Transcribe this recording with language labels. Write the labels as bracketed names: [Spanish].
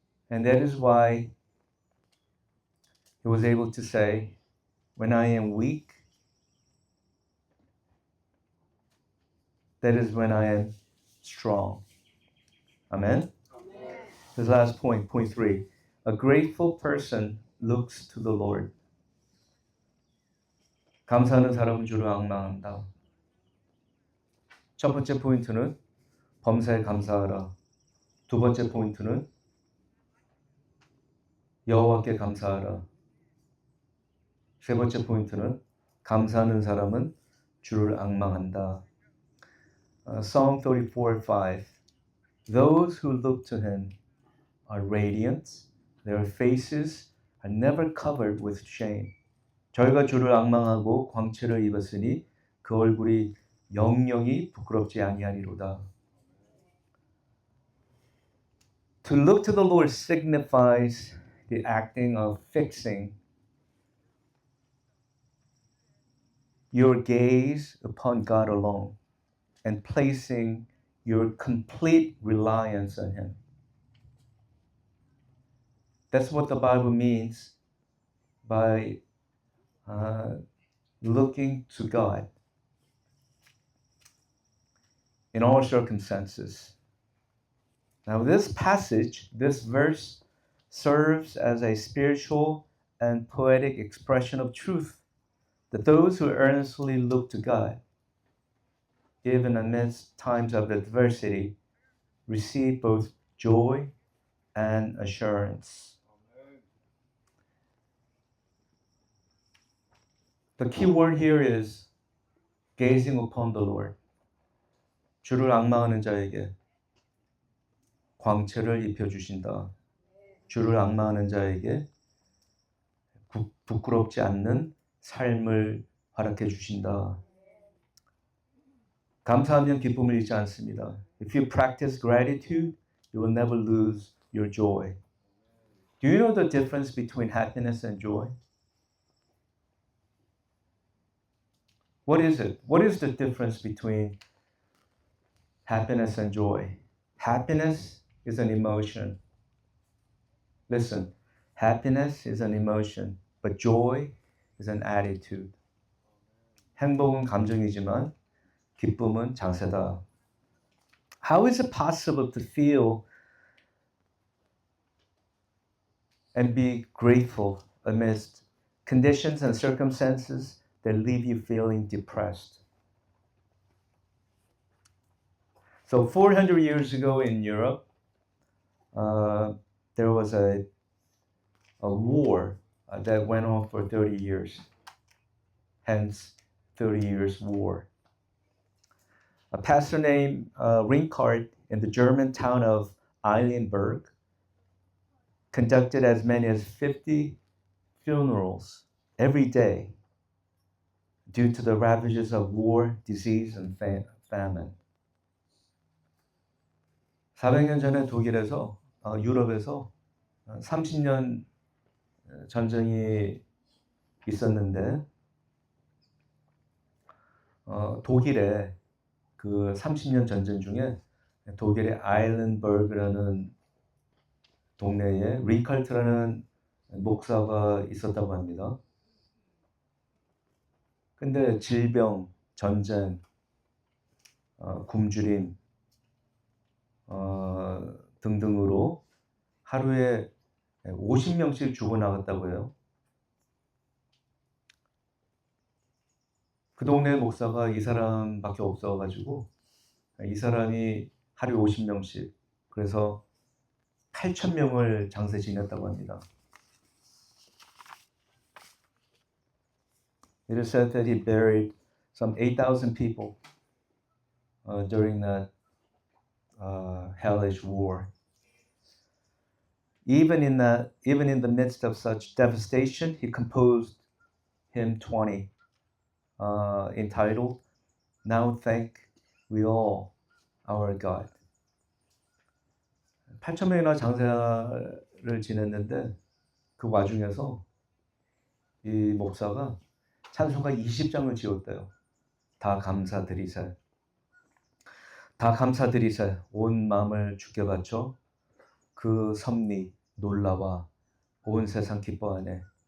[English] And that is why he was able to say, when I am weak, that is when I am strong. Amen? Amen. This last point 3. A grateful person looks to the Lord. [Korean] 감사하는 사람은 주를 앙망한다. 첫 번째 포인트는 범사에 감사하라. 두 번째 포인트는 여호와께 감사하라. 세 번째 포인트는 감사하는 사람은 주를 앙망한다. [English] Psalm 34:5. Those who look to Him are radiant. Their faces are never covered with shame. [Korean] 저희가 주를 앙망하고 광채를 입었으니 그 얼굴이 영영이 부끄럽지 아니하리로다. [English] To look to the Lord signifies the acting of fixing your gaze upon God alone and placing your complete reliance on Him. That's what the Bible means by looking to God in all circumstances. Now, this passage, this verse, serves as a spiritual and poetic expression of truth that those who earnestly look to God, even amidst times of adversity, receive both joy and assurance. The key word here is gazing upon the Lord. [Korean] 주를 앙망하는 자에게 광채를 입혀주신다. 주를 앙망하는 자에게 부끄럽지 않는 삶을 허락해 주신다. 감사하면 기쁨을 잃지 않습니다. [English] If you practice gratitude, you will never lose your joy. Do you know the difference between happiness and joy? What is it? What is the difference between happiness and joy? Happiness is an emotion. Listen, happiness is an emotion, but joy is an attitude. [Korean] 행복은 감정이지만 기쁨은 장세다. [English] How is it possible to feel and be grateful amidst conditions and circumstances that leave you feeling depressed? So 400 years ago in Europe, there was a war that went on for 30 years. Hence, 30 years war. A pastor named Rinkart in the German town of Eilenberg conducted as many as 50 funerals every day due to the ravages of war, disease, and famine. [Korean] 400년 전에 독일에서 유럽에서 30년 전쟁이 있었는데 독일의 그 30년 전쟁 중에 독일의 아일렌버그라는 동네에 링칼트라는 목사가 있었다고 합니다. 근데 질병, 전쟁, 굶주림 등등으로 하루에 50명씩 죽어나갔다고 해요. 그 동네 목사가 이 사람밖에 없어가지고 이 사람이 하루에 50명씩 그래서 8,000명을 장세 지냈다고 합니다. [English] It is said that he buried some 8,000 people during that hellish war. Even in the midst of such devastation, he composed hymn 20, entitled "Now Thank We All Our God." [Korean] 8,000명이나 장사를 지냈는데 그 와중에서 이 목사가 찬송가 20장을 지었대요. 다 감사드리세. 다 감사드리세. 온 마음을 주께 바쳐 그 섭리 놀라와 온 세상 기뻐하네.